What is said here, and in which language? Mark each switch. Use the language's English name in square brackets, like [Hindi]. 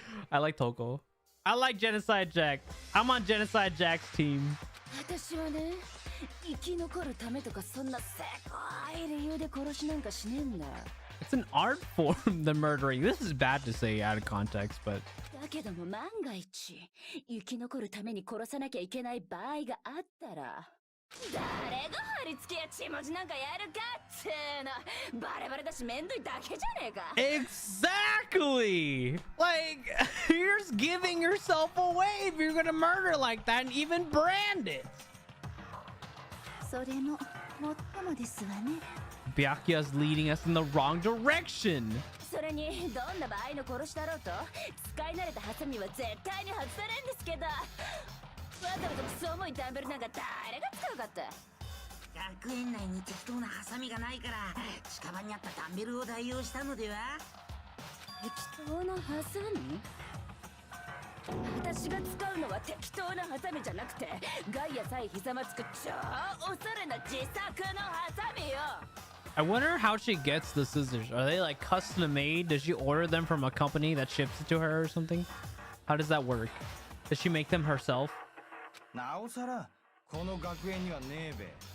[English] I like Toko. I like Genocide Jack. I'm on Genocide Jack's team. [Japanese] 私はね、生き残るためとかそんなせこい理由で殺しなんかしねえんだ。 [English] It's an art form, the murdering. This is bad to say out of context, but [Japanese] だけども万が一生き残るために殺さなきゃいけない場合があったら、誰が貼り付けや血文字なんかやるかっての。バレバレだしめんどいだけじゃねえか。 [English] exactly. Like you're just giving yourself away if you're gonna murder like that and even brand it. [Japanese] それももっともですわね。 [English] Byakuya's leading us in the wrong direction. [Japanese] それにどんな場合の殺しだろうと使い慣れたハサミは絶対に外されんですけど、わざわざクソ重いダンベルなんか誰が使うかって。学園内に適当なハサミがないから近場にあったダンベルを代用したのでは。適当なハサミ？私が使うのは適当なハサミじゃなくてガイアさえひざまつく超おしゃれな自作のハサミよ。 [English] I wonder how she gets the scissors. Are they like custom made? Does she order them from a company that ships it to her or something? How does that work? Does she make them herself? [Japanese] なおさらこの学園にはねえべ。